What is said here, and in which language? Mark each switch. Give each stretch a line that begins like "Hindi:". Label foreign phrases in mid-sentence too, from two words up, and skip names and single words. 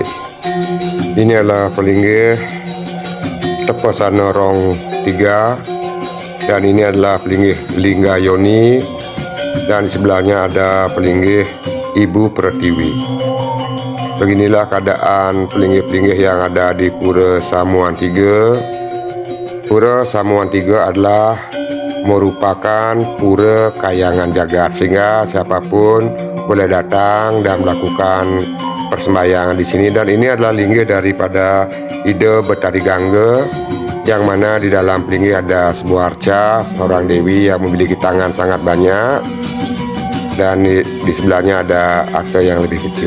Indonesian: Ini adalah pelinggih Tepasana Rong 3 dan ini adalah pelinggih Linggayoni dan di sebelahnya ada pelinggih Ibu Pertiwi. Beginilah keadaan pelinggih-pelinggih yang ada di Pura Samuan 3. Pura Samuan 3 adalah merupakan pura kayangan jagat sehingga siapapun boleh datang dan melakukan persembahyangan di sini. Dan ini adalah linggih daripada Ida Betari Gangga yang mana di dalam pelinggih ada sebuah arca seorang dewi yang memiliki tangan sangat banyak dan di sebelahnya ada arca yang lebih kecil.